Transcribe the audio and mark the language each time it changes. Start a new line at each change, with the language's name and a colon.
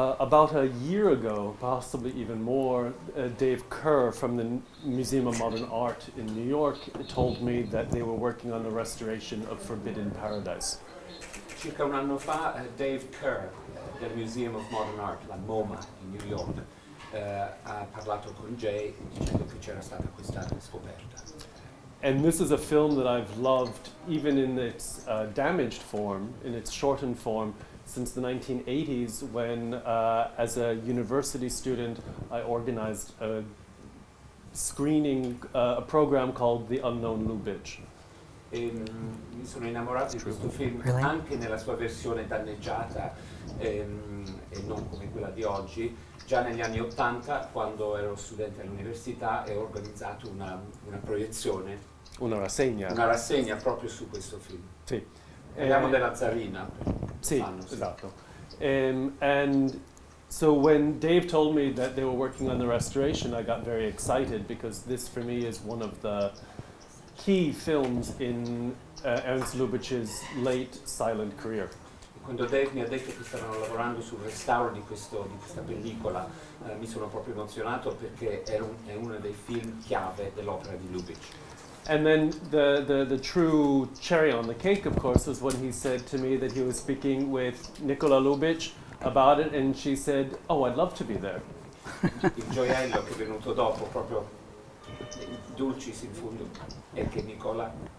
English: about a year ago, possibly even more, Dave Kerr from the Museum of Modern Art in New York told me that they were working on the restoration of Forbidden Paradise.
Italian: Circa un anno fa Dave Kerr del Museum of Modern Art, la MoMA di New York, ha parlato con Jay dicendo che c'era stata questa scoperta.
English: And this is a film that I've loved even in its damaged form, in its shortened form, since the 1980s when, as a university student, I organized a screening, a program called The Unknown Lubitsch.
Italian: Mi sono innamorato di questo film anche nella sua versione danneggiata e non come quella di oggi. Già negli anni '80, quando ero studente all'università, ho organizzato una proiezione, una rassegna proprio su questo film. Sì. Parliamo della Czarina. Sì, esatto.
English: And so when Dave told me that they were working on the restoration, I got very excited because this for me is one of the key films in Ernst Lubitsch's late silent career.
Italian: Quando Dave mi ha detto che stavano lavorando sul restauro di questa pellicola, mi sono proprio emozionato perché è uno dei film chiave dell'opera di Lubitsch.
English: And then the true cherry on the cake, of course, was when he said to me that he was speaking with Nicola Lubitsch about it, and she said, "Oh, I'd love to be there."
Italian: Il gioiello che è venuto dopo, proprio dulcis in fondo, è che Nicola.